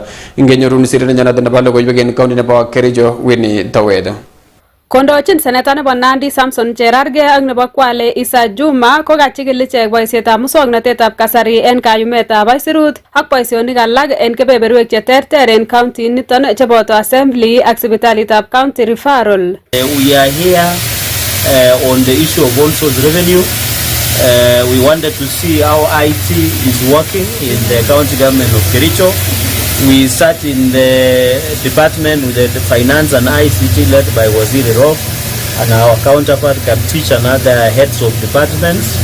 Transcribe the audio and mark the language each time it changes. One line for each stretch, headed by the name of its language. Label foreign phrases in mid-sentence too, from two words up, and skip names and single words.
Kalenjin: Ingenyorun sirindet nebo logoiwek en county nebo Kericho Winnie Towed. Kondochin seneta nebo Nandi Samson Cherargei ak nebo Kwale Isa Juma ko kachikil ichek boisietab muswoknotetab kasari en kayumetab aisurut ak boisionik alak en kebeberwek cheterter en county niton cheboto assembly ak sipitalitab
English: county referral. We are here on the issue of all source revenue. We wanted to see how IT is working in the county government of Kericho. We sat in the department with the finance and ICT led by Waziri Rof, and our counterpart Kaptich and other heads of departments.